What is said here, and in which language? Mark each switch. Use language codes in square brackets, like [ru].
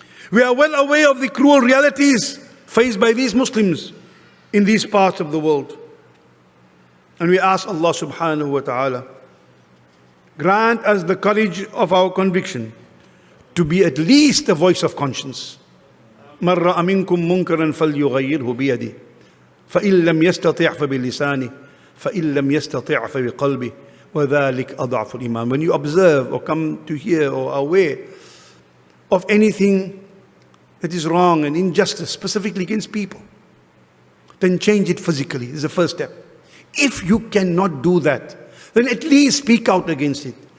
[en] We are well aware of the cruel realities faced by these Muslims in these parts of the world. And we ask Allah subhanahu wa ta'ala, grant us the courage of our conviction to be at least a voice of conscience. [ar] من رأى منكم منكرا فليغيره بيده فإن لم يستطع فبلسانه فإن لم يستطع فبقلبه وذلك أضعف الإيمان. [en] When you observe or come to hear or are aware of anything that is wrong and injustice, specifically against people, then change it physically. This is the first step. If you cannot do that, then at least speak out against it.